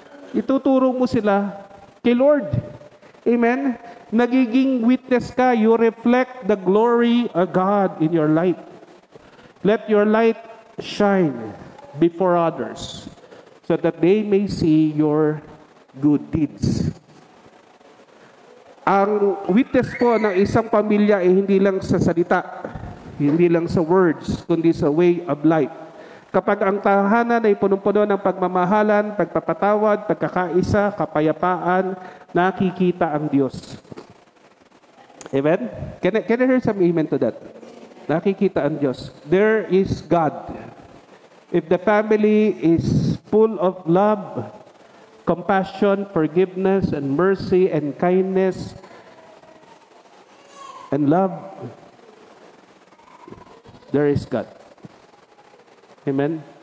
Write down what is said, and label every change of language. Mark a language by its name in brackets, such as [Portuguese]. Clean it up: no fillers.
[Filipino] Ituturo mo sila kay Lord. Amen? Nagiging witness ka. [English] You reflect the glory of God in your life. Let your light shine before others so that they may see your good deeds. [Filipino] Ang witness po ng isang pamilya ay hindi lang sa salita, hindi lang sa words, kundi sa way of life. Kapag ang tahanan ay punong-puno ng pagmamahalan, pagpapatawad, pagkakaisa, kapayapaan, nakikita ang Diyos. Amen? [English] Can I hear some amen to that? [Filipino] Nakikita ang Diyos. [English] There is God. If the family is full of love, compassion, forgiveness, and mercy, and kindness, and love, there is God. Amen?